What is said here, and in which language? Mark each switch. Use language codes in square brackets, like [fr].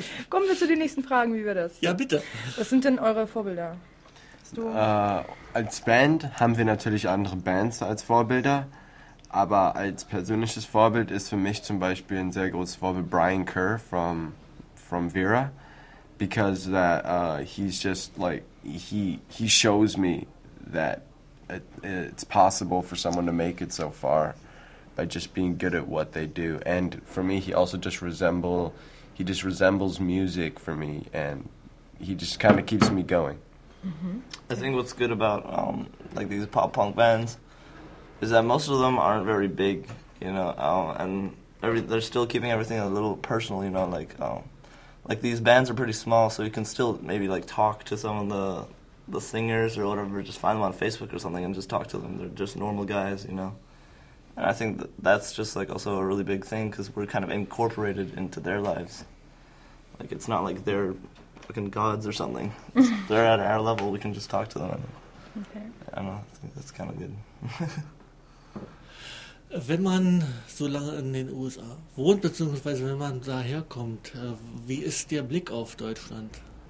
[de] Kommen wir zu den nächsten Fragen, wie wir das. Ja, bitte. Was sind denn eure Vorbilder? Als Band haben wir natürlich andere Bands als Vorbilder, aber als persönliches Vorbild ist für mich zum Beispiel ein sehr großes Vorbild Brian Kerr from Vera. [en] Because that he's just like he shows me that it's possible for someone to make it so far by just being good at what they do. And for me, he just resembles music for me, and he just kind of keeps me going. Mm-hmm. I think what's good about like these pop punk bands is that most of them aren't very big, you know, they're still keeping everything a little personal, you know, like. Like these bands are pretty small, so you can still maybe like talk to some of the singers or whatever. Just find them on Facebook or something and just talk to them. They're just normal guys, you know. And I think that's just like also a really big thing because we're kind of incorporated into their lives. Like it's not like they're fucking gods or something. They're at our level. We can just talk to them. And, okay. I don't know. I think that's kind of good. [de] Wenn man so lange in den USA wohnt, beziehungsweise wenn man daherkommt, wie ist der Blick auf Deutschland?